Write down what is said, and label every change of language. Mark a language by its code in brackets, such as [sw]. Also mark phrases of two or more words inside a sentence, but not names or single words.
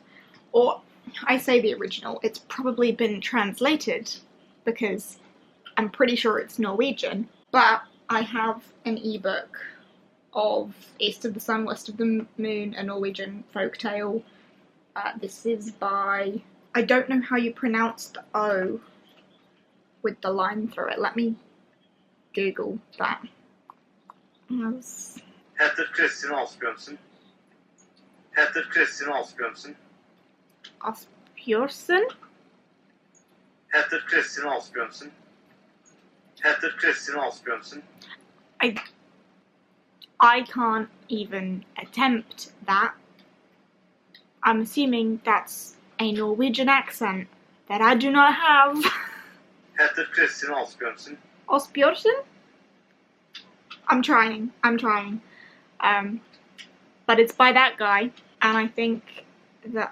[en] Or, I say the original, it's probably been translated because I'm pretty sure it's Norwegian, but I have an ebook of East of the Sun, West of the Moon, a Norwegian folktale. This is by, I don't know how you pronounce the O with the line through it. Let me Google that. [no] Heter Kristin Asbjørnsen. Heter Kristin Asbjørnsen. [en] Asbjørnsen? [no] Heter Kristin Asbjørnsen. Heter Kristin Asbjørnsen. [en] I can't even attempt that. I'm assuming that's a Norwegian accent that I do not have. [no] Heter Kristin Asbjørnsen. [en] Asbjørnsen? I'm trying. But it's by that guy, and I think that...